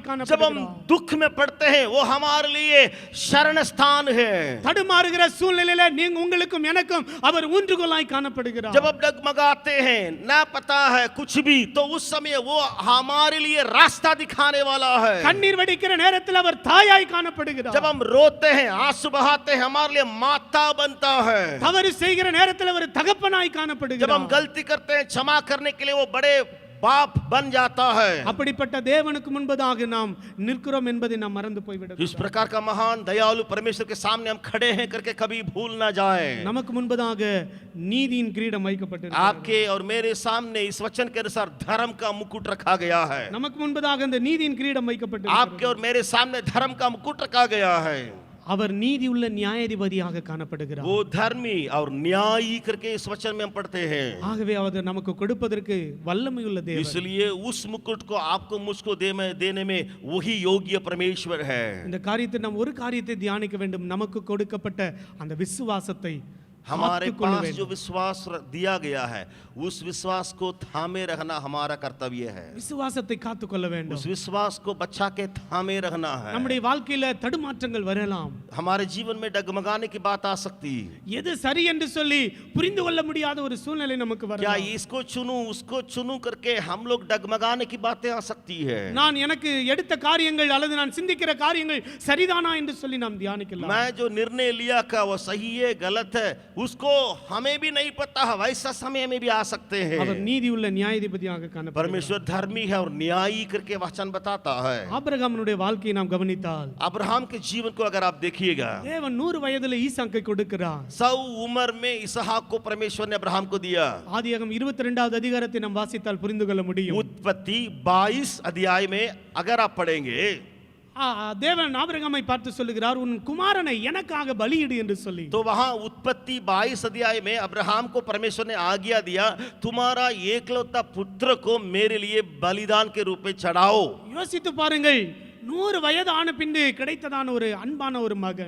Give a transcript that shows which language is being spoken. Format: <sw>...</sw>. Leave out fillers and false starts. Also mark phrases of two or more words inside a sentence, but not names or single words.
<hi>जब हम</hi> <ta>காணப்படுகிறார்.</ta> <hi>दुख में पड़ते हैं वो हमारे लिए शरण स्थान है.</hi> <ta>தடுமாறுகிற சூழ்நிலையில நீங்க உங்களுக்கும் எனக்கும் அவர் ஊன்றுகோலாய் காணப்படுகிறார்.</ta> <hi>जब हम डगमगाते हैं, ना पता है कुछ भी, तो उस समय वो हमारे लिए रास्ता दिखाने वाला है.</hi> <ta>கண்ணீர் வடிக்கிற நேரத்தில் அவர் தாயாய் காணப்படுகிறார்.</ta> <hi>जब हम रोते हैं, आंसू बहाते हैं, हमारे लिए माता बनता है.</hi> <ta>தவறு செய்கிற நேரத்தில் அவர் தகப்பனாய்</ta> <hi>जब हम</hi> <ta>காணப்படுகிறார்.</ta> <hi>गलती करते हैं, क्षमा करने के लिए वो बड़े बाप बन जाता है.</hi> <ta>அப்படிப்பட்ட தேவனுக்கு முன்பதாக நாம் நிற்கிறோம் என்பதை நாம் மறந்து போய்விட</ta> <hi>इस प्रकार का महान दयालु परमेश्वर के सामने हम खड़े हैं करके कभी भूल ना जाए.</hi> <ta>நமக்கு முன்பதாக நீதியின் கிரீடம் வைக்கப்பட்டிருக்கிறது.</ta> <hi>आपके और मेरे सामने इस वचन के अनुसार धर्म का मुकुट रखा गया है.</hi> <ta>நமக்கு முன்பதாக இந்த நீதியின் கிரீடம்</ta> <hi>आपके</hi> <ta>வைக்கப்பட்டிருக்கிறது.</ta> <hi>और मेरे सामने धर्म का मुकुट रखा गया है.</hi> <ta>அவர் நீதி உள்ள நியாயாதிபதியாக காணப்படுகிறார்.</ta> <hi>वो धर्मी और न्यायी करके इस वचन में हम पढ़ते हैं.</hi> <ta>ஆகவே அவர் நமக்கு கொடுப்பதற்கு வல்லமை உள்ள தேவன்.</ta> <hi>इसलिए उस मुकुट को आपको मुझको देने में वही योग्य परमेश्वर है.</hi> <ta>இந்த காரியத்தை நாம் ஒரு காரியத்தை தியானிக்க வேண்டும், நமக்கு கொடுக்கப்பட்ட அந்த விசுவாசத்தை</ta> <hi>हमारे</hi> <ta>காத்துக்கொள்ள</ta> <hi>पास जो</hi> <ta>வேண்டும்.</ta> <hi>विश्वास दिया गया है उस विश्वास को थामे रखना हमारा कर्तव्य है.</hi> <ta>விசுவாசத்தை காத்துக்கொள்ள வேண்டும்.</ta> <hi>उस विश्वास को बचा के थामे रखना है.</hi> <ta>நம்முடைய வாழ்க்கையில தடுமாற்றங்கள் வரலாம்.</ta> <hi>हमारे जीवन में डगमगाने की बात आ सकती.</hi> <ta>எது சரி என்று சொல்லி புரிந்து கொள்ள முடியாத ஒரு சூழ்நிலை நமக்கு</ta> <hi>क्या</hi> <ta>வரலாம்.</ta> <hi>इसको चुनूं उसको चुनूं करके हम लोग डगमगाने की बातें आ सकती है.</hi> <ta>நான் எனக்கு எடுத்த காரியங்கள் அல்லது நான் சிந்திக்கிற காரியங்கள் சரிதானா என்று சொல்லி நாம் தியானிக்கலாம்.</ta> <hi>मैं जो निर्णय लिया का वो सही है गलत है उसको हमें भी नहीं पता है, वैसा समय में भी आ सकते</hi> <ta>அவர்</ta> <hi>हैं.</hi> <ta>நீதி உள்ள நியாயாதிபதியாக காணப்படுகிறார்.</ta> <hi>परमेश्वर धर्मी है और न्यायी करके वचन बताता है.</hi> <ta>ஆபிரகாமுடைய வாழ்க்கையை நாம் கவனித்தால்</ta> <hi>अब्राहम के जीवन को अगर आप देखिएगा,</hi> <ta>தேவன் 100 வயதில் ஈசாக்கை கொடுக்கிறார்.</ta> <hi>100 उम्र में इसहाक को परमेश्वर ने अब्राहम को दिया.</hi> <ta>ஆதியாகமம் 22வது அதிகாரத்தை நாம் வாசித்தால் புரிந்து கொள்ள முடியும்.</ta> <hi>उत्पत्ति 22 अध्याय में अगर आप पढ़ेंगे,</hi> <ta>தேவன் ஆபிரகாமை பார்த்து சொல்லுகிறார், உன் குமாரனை எனக்காக பலியிடு என்று சொல்லி.</ta> <hi>तो वहां उत्पत्ति 22 अध्याय में अब्राहम को परमेश्वर ने आज्ञा दिया, तुम्हारा एकलौता पुत्र को मेरे लिए बलिदान के रूप में चढ़ाओ.</hi> <ta>யோசித்து பாருங்கள், 100 வயது ஆன பின்பு கிடைத்ததான ஒரு அன்பான ஒரு மகன்.</ta>